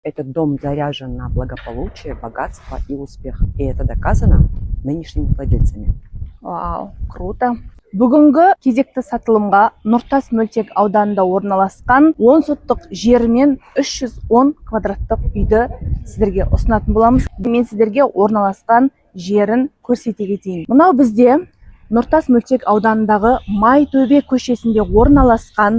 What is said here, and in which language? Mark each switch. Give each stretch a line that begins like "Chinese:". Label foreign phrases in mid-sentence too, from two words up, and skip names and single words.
Russian: Этот дом заряжен на благополучие, богатство и успех. И это доказано нынешними владельцами. Вау, круто.
Kazakh: Бүгінгі кезекті сатылымға Нұртас мөлтек ауданында орналасқан 10 соттық жермен 310 квадраттық үйді сіздерге ұсынатын боламыз. Мен сіздерге орналасқан жерін көрсете кетейін. Мынау бізде Нұртас мөлтек ауданындағы Майтөбе көшесінде орналасқан.